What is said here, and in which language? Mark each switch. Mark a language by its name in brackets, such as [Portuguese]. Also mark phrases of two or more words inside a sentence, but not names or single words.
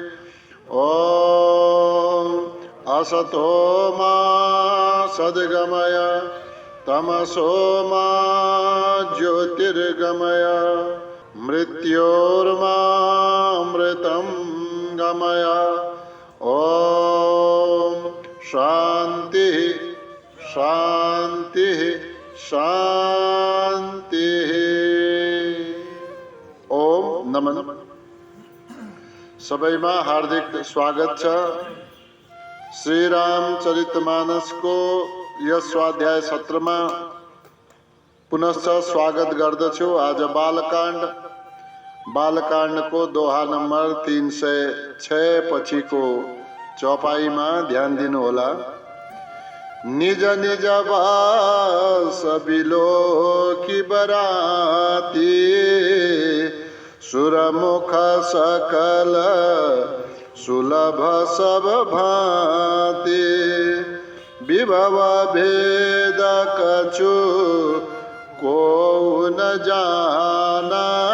[Sanskrit] ॐ असतो मा सद्गमय तमसो मा ज्योतिर्गमय मृत्योर्मामृतं गमय। ॐ शांति शांति शांति। [Nepali] ओम नमन। सबैमा हार्दिक स्वागत छ। श्री रामचरितमानस को यस स्वाध्याय सत्रमा पुनश्च स्वागत गर्दछु। आज बालकाण्ड को दोहा नंबर 306 पछिको चौपाईमा ध्यान दिनु होला। [Awadhi] निज निज वास बिलोकी बराती सुरमुख सकल सुलभ सब भांति विभव भेद कछु को न जाना